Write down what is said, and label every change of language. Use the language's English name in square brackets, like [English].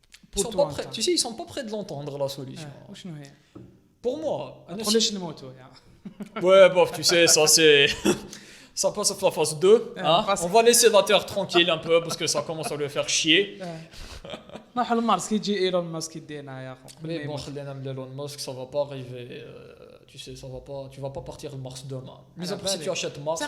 [French] Pour toi, Tu sais, ils sont pas prêts de l'entendre, la solution. [Arabic] وشنو هي [French] Pour moi, [Arabic] ما تقوليش نموتوا يا [French] ouais, bof, tu sais, ça c'est. Ça passe à la phase 2. Hein? On va laisser la Terre tranquille un peu parce que ça commence à le faire chier. [Arabic] نروحوا لمارس كي يجي ايلون ماسك يدينا يا اخو [French] Mais bon, Elon Musk, ça va pas arriver. Tu sais, ça va pas. Tu vas pas partir de Mars demain. Mais après, si tu achètes Mars.